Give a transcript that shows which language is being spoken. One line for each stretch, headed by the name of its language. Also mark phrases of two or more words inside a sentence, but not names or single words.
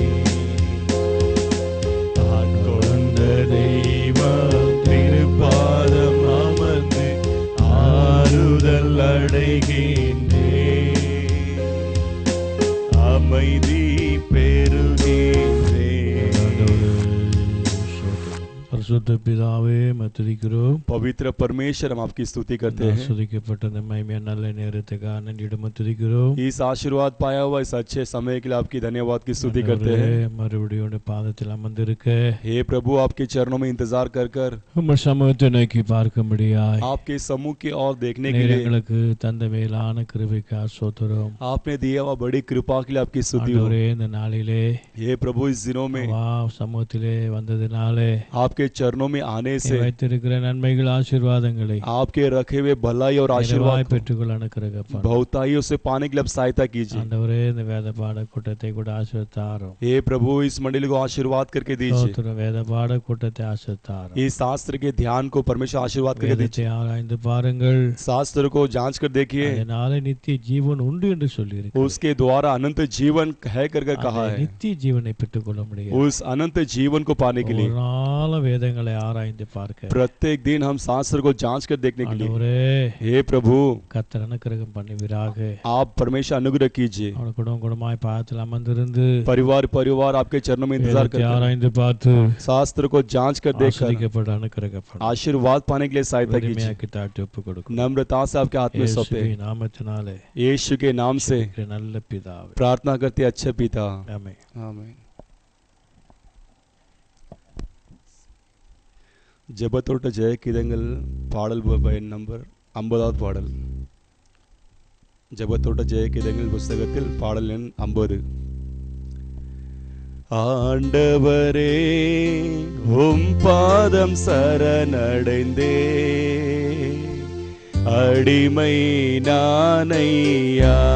Tamil: ஆட்கொண்ட தெய்வம் திருப்பாதம் அமர்ந்து ஆறுதல் அடைகின்றே, அமைதி பெறுகின்றே. பரிசுத்த பிதாவே மத்துதிக்கிறோம்.
Hindi: पवित्र परमेश्वर हम आपकी स्तुति करते हैं।
Tamil: ஆசீர்வதிக்கப்பட்ட இந்த மகிமையான நல்ல நேரத்துக்காக நன்றியோடு துதிக்கிறோம்.
Hindi: इस आशीर्वाद पाया हुआ इस अच्छे समय के लिए आपकी धन्यवाद की स्तुति करते हैं।
Tamil: மறுபடியும் பாதத்தில் அமர்ந்திருக்க,
Hindi: हे प्रभु आपके चरणों में इंतजार कर कर
Tamil: உம்முடைய சமூகத்தை நோக்கி பார்க்கும்படியாய்
Hindi: आपके समूह की ओर देखने के लिए
Tamil: எங்களுக்கு தந்த மேலான கிருபைக்காக ஸ்தோத்திரம்.
Hindi: आपने दिया हुआ बड़ी कृपा के लिए आपकी स्तुति हो।
Tamil: ஆண்டவரே, இந்த நாளிலே
Hindi: हे प्रभु इस दिनों में
Tamil: சமூகத்திலே வந்ததினாலே
Hindi: आपके चरणों में आने
Tamil: நீ
Hindi: से
Tamil: வைத்திருக்கிற நன்மைகள் ஆசீர்வாதங்களை
Hindi: आपके रखे हुए भलाई और
Tamil: நிறைவாய்
Hindi: आशीर्वाद को
Tamil: பெற்றுக்கொள்ள அனுக்கிரகப்படும்.
Hindi: बहुताइयों से पाने के लिए आप सहायता कीजिए।
Tamil: ஆண்டவரே, இந்த வேத பாட கூட்டத்தை கூட ஆசீர்வதித்தாரும்.
Hindi: हे प्रभु, इस मंडली को आशीर्वाद करके दीजिए।
Tamil: ஸ்தோத்திரம். வேத பாட கூட்டத்தை ஆசீர்வதித்தாரும்.
Hindi: इस शास्त्र के ध्यान को परमेश्वर आशीर्वाद करके
Tamil: வேதத்தை
Hindi: दीजिए।
Tamil: ஆராய்ந்து பாருங்கள்,
Hindi: शास्त्र को जांच कर देखिए,
Tamil: அதனாலே நித்திய ஜீவன் உண்டு என்று சொல்லியிருக்கிறது.
Hindi: उसके द्वारा अनंत जीवन है करके कहा
Tamil: அந்த
Hindi: है।
Tamil: நித்திய ஜீவனை பெற்றுக்கொள்ள முடியும்.
Hindi: उस अनंत जीवन को पाने के
Tamil: ஒரு
Hindi: लिए
Tamil: நாள் வேதங்களை ஆராய்ந்து பார்க்க
Hindi: प्रत्येक दिन हम शास्त्र को जांच कर देखने के लिए,
Tamil: ஆண்டவரே,
Hindi: हे प्रभु,
Tamil: கர்த்தர் அனுக்கிரகம் பண்ணுவீராக.
Hindi: आप परमेश्वर अनुग्रह कीजिए।
Tamil: அவன் குடும்பம் குடும்பமாய் பாதத்தில் அமர்ந்திருந்து
Hindi: परिवार परिवार आपके चरणों में इंतजार
Tamil: வேதத்தை
Hindi: करते हैं।
Tamil: ஆராய்ந்து பார்த்து
Hindi: शास्त्र को जांच कर देखकर
Tamil: ஆசீர்வதிக்கப்பட அனுக்கிரகப்படும்.
Hindi: आशीर्वाद पाने के लिए सहायता कीजिए।
Tamil: உரிமையாக்கி தாழ்த்தி ஒப்புக் கொடுக்கும்.
Hindi: नम्रता से आपके हाथ में सौंपे।
Tamil: இயேசுவின் நாமத்தினாலே
Hindi: यीशु के नाम से
Tamil: இருக்கிற நல்ல பிதாவே,
Hindi: प्रार्थना करते अच्छे पिता,
Tamil: ஆமென்.
Hindi: आमीन।
Tamil: ஜெபத்தோட்ட ஜெயகீதங்கள் பாடல் நம்பர் 50வது பாடல். ஜெபத்தோட்ட ஜெயகீதங்கள் புஸ்தகத்தில் பாடல் எண் 50. ஆண்டவரே, உம் பாதம் சரணடைந்தே, அடிமை நானையா.